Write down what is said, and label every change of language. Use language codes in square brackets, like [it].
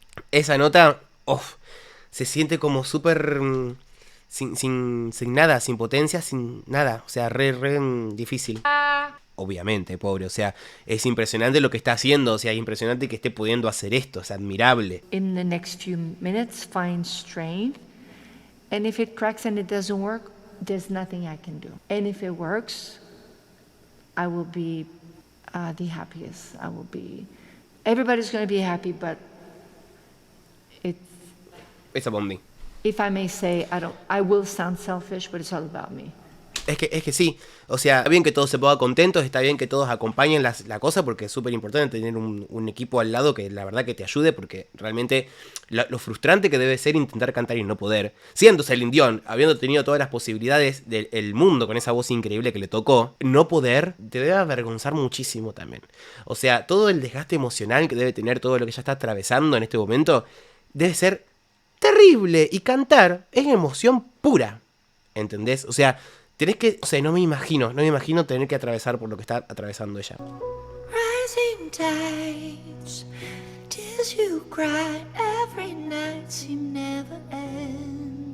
[es] Esa nota, se siente como súper sin nada, sin potencia, sin nada. O sea, re difícil. Obviamente, pobre, o sea, es impresionante lo que está haciendo, o sea, es impresionante que esté pudiendo hacer esto, es admirable. [en] In the next few minutes, find strength. And if it cracks and it doesn't work, there's nothing I can do. And if it works, I will be the happiest. Everybody's going to be happy, but It's about me. If I may say, I will sound selfish, but it's all about me. [es] Es que sí, o sea, está bien que todos se pongan contentos, está bien que todos acompañen la cosa, porque es súper importante tener un equipo al lado que la verdad que te ayude, porque realmente lo frustrante que debe ser intentar cantar y no poder, siendo Celine Dion, habiendo tenido todas las posibilidades del mundo con esa voz increíble que le tocó, no poder, te debe avergonzar muchísimo también. O sea, todo el desgaste emocional que debe tener, todo lo que ella está atravesando en este momento, debe ser terrible, y cantar es emoción pura, ¿entendés? O sea, tenés que, o sea, no me imagino tener que atravesar por lo que está atravesando ella. [en] Rising tides, tears you cry every night seem never ending.